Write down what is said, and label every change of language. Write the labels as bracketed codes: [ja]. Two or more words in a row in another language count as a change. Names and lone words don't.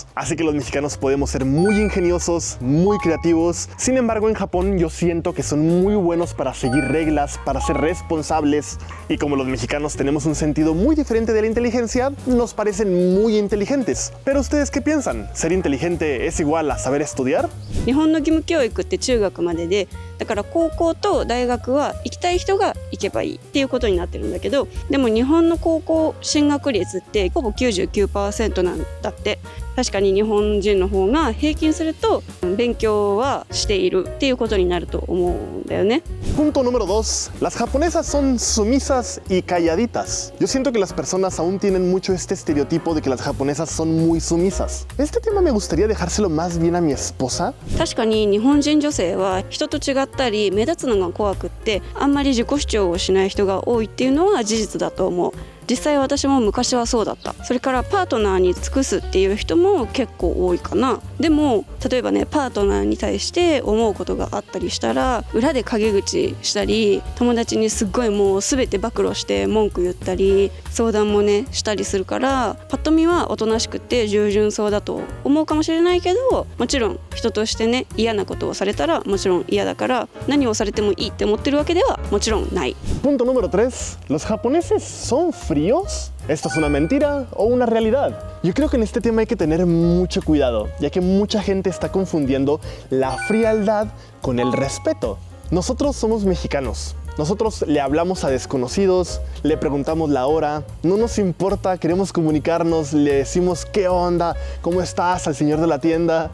[es] Así que los mexicanos podemos ser muy ingeniosos, muy creativos. Sin embargo, en Japón yo siento que son muy buenos para seguir reglas, para ser responsables. Y como los mexicanos tenemos un sentido muy diferente de la inteligencia, nos parecen muy inteligentes. Pero ¿ustedes qué piensan? ¿Ser inteligente es igual a saber estudiar? [ja] 日本の義務教育って中学までで、だから高校と大学は行きたい人が行けばいいっていうことになってるんだけど、でも日本の高校進学率ってほぼ 99% なんだって。確かに日本人の方が平均すると勉強はしているっていうことになると思うんだよね。 [es] Punto número 2. Las japonesas son sumisas y calladitas. Yo siento que las personas aún tienen mucho este estereotipo de que las japonesas son muy sumisas. Este tema me gustaría dejárselo más bien a mi esposa. [ja] 確かに日本人女性は人と違ったり目立つのが怖くってあんまり自己主張をしない人が多いっていうのは事実だと思う。実際私も昔はそうだった。それからパートナーに尽くすっていう人も結構多いかな。でも例えばねパートナーに対して思うことがあったりしたら裏で陰口したり友達にすっごいもう全て暴露して文句言ったり相談もねしたりするからパッと見はおとなしくて従順そうだと思うかもしれないけどもちろん人としてね嫌なことをされたらもちろん嫌だから何をされてもいいって思ってるわけではもちろんない。 [es] Punto número 3. ¿Los japoneses son fríos? ¿Esto es una mentira o una realidad? Yo creo que en este tema hay que tener mucho cuidado, ya que mucha gente está confundiendo la frialdad con el respeto. Nosotros somos mexicanos. Nosotros le hablamos a desconocidos, le preguntamos la hora, no nos importa, queremos comunicarnos, le decimos qué onda, cómo estás al señor de la tienda.